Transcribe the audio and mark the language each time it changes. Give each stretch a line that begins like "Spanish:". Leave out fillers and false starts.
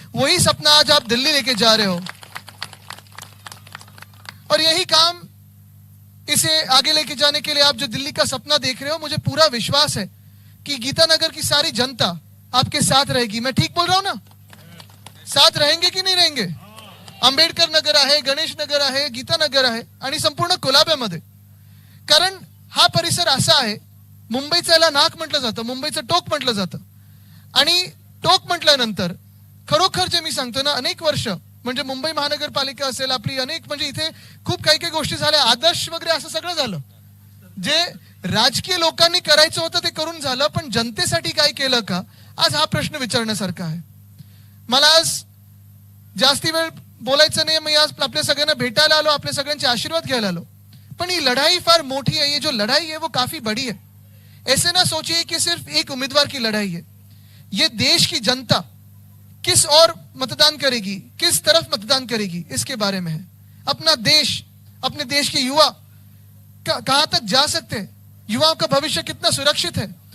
Hindi: वही सपना आज आप दिल्ली लेके जा रहे हो और यही काम इसे आगे लेके जाने के लिए आप जो दिल्ली का सपना देख रहे हो, मुझे पूरा विश्वास है कि गीतानगर की सारी जनता आपके साथ रहेगी. मैं ठीक बोल रहा हूं ना? साथ रहेंगे की नाही रहेंगे?
Marathi: आंबेडकर नगर आहे, गणेश नगर आहे, गीतानगर आहे आणि संपूर्ण कोलाब्यामध्ये. कारण हा परिसर असा आहे, मुंबईचं याला नाक म्हटलं जातं, मुंबईचं टोक म्हटलं जातं. आणि टोक म्हटल्यानंतर खरोखर जे मी सांगतो ना, अनेक वर्ष म्हणजे मुंबई महानगरपालिका असेल आपली, अनेक म्हणजे इथे खूप काही काही गोष्टी झाल्या, आदर्श वगैरे असं सगळं झालं. जे राजकीय लोकांनी करायचं होतं ते करून झालं, पण जनतेसाठी काय केलं का, आज हा प्रश्न विचारण्यासारखा आहे. मला आज जास्ती वेळ बोलायचं नाही, मी आज आपल्या सगळ्यांना भेटायला आलो, आपल्या सगळ्यांचे आशीर्वाद घ्यायला आलो. पण ही लढाई फार मोठी है,
Hindi: ये जो लड़ाई है वो काफी बड़ी है. ऐसे ना सोचिए कि सिर्फ एक उम्मीदवार की लड़ाई है. ये देश की जनता किस और मतदान करेगी, किस तरफ मतदान करेगी, इसके बारे में है. अपना देश, अपने देश के युवा कहां तक जा सकते हैं, युवाओं का भविष्य कितना सुरक्षित है.